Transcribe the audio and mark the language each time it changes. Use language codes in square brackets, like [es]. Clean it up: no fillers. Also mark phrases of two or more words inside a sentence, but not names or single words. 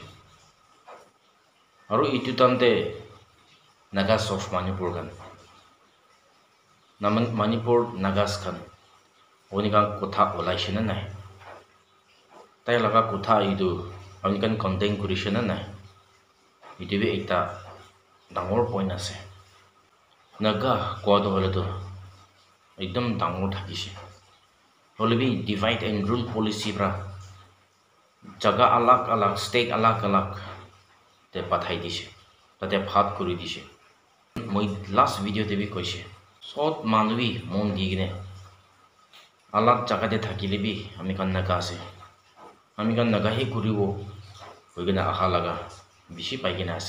[nag] Aro itu tante [en] Nagas of Manipur [nag] kan naman Manipur Nagas kan onika kotha olaise na nai tai laga kotha itu onikan condemn korise na nai itu bi ekta dangor point ase. Naga kodo hole to ekdom dangor thakise hole bi [en] divide and rule policy [nag] pra jaga alak state alak te pathai dise tate phat kori dise. Moi [en] last video [nag] te bi koise sot manui mon digine alak jaga te thakile bi ami kan naga ase ami kan naga he kuribo hoigina aha laga bishi paigina ase.